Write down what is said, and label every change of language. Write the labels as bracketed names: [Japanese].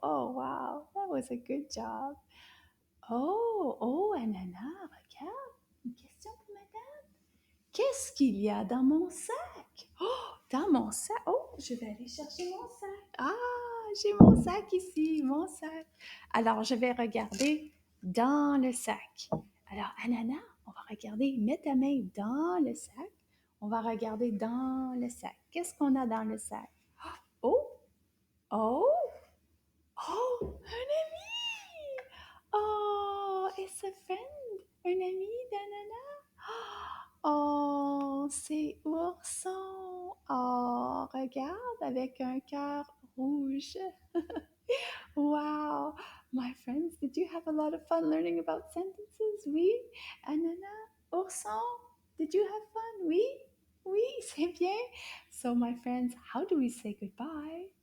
[English] Oh wow, that was a good job. [French] Oh, Ananas, regarde, une question pour madame. Qu'est-ce qu'il y a dans mon sac? Oh, dans mon sac. Oh, je vais aller chercher mon sac. J'ai mon sac ici, mon sac. Alors, je vais regarder dans le sac. Alors, Ananas, on va regarder, mets ta main dans le sac. On va regarder dans le sac. Qu'est-ce qu'on a dans le sac? Oh, oh, oh, un ami! [English] Oh, it's a friend, [French] un ami d'Ananas. Oh, c'est ourson. Oh, regarde avec un cœur rouge. Wow. [English] My friends, did you have a lot of fun learning about sentences? [French] Oui, ananas, ourson. [English] Did you have fun? [French] Oui, oui, c'est bien. [English] So, my friends, how do we say goodbye?